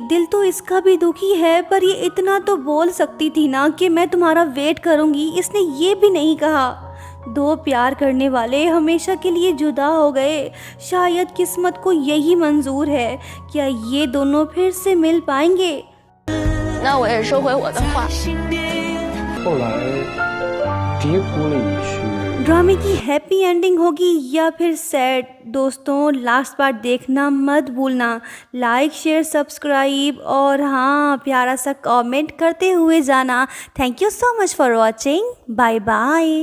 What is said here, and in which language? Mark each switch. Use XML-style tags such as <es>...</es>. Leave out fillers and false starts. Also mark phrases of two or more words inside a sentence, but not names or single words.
<hi>दिल तो इसका भी दुखी है, पर ये इतना तो बोल सकती थी ना कि मैं तुम्हारा वेट करूँगी। इसने ये भी नहीं कहा। दो प्यार करने वाले हमेशा के लिए जुदा हो गए। शायद किस्मत को यही मंजूर है। क्या ये दोनों फिर से मिल पाएंगे?</hi> <zh>那我也收回我的话。后来跌扑了一去。</zh> <hi>ड्रामे की</hi> <en>happy ending</en> <hi>होगी या फिर सैड? दोस्तों,</hi> <en>last part</en> <hi>देखना मत भूलना।</hi> <en>like, share, subscribe</en> <hi>और हाँ, प्यारा सा कमेंट करते हुए जाना।</hi> <en>Thank you so much for watching. Bye bye.</en>